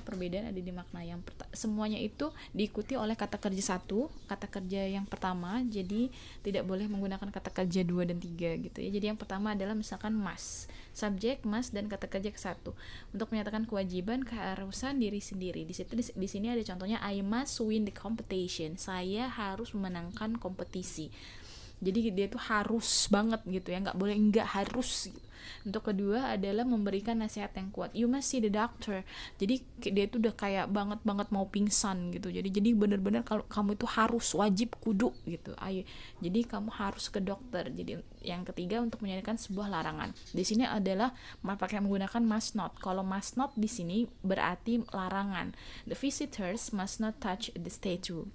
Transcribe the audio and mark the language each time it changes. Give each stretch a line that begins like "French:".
Indonesian: Perbedaan ada di makna. Semuanya itu diikuti oleh kata kerja satu, kata kerja yang pertama. Jadi tidak boleh menggunakan kata kerja 2 dan 3 gitu ya. Jadi yang pertama adalah misalkan must, subjek must dan kata kerja ke satu untuk menyatakan kewajiban, keharusan diri sendiri. Di sini ada contohnya,
English: I must win the competition.
Indonesian: Saya harus memenangkan kompetisi. Jadi dia tuh harus banget gitu ya, nggak boleh enggak, harus gitu. Untuk kedua adalah memberikan nasihat yang kuat.
English: You must see the doctor.
Indonesian: Jadi dia tuh udah kayak banget mau pingsan gitu. Jadi benar-benar kalau kamu itu harus, wajib, kudu gitu. Ayo. Jadi kamu harus ke dokter. Jadi yang ketiga untuk menyatakan sebuah larangan. Di sini adalah pakai menggunakan must not. Kalau must not di sini berarti larangan.
English: The visitors must not touch the statue.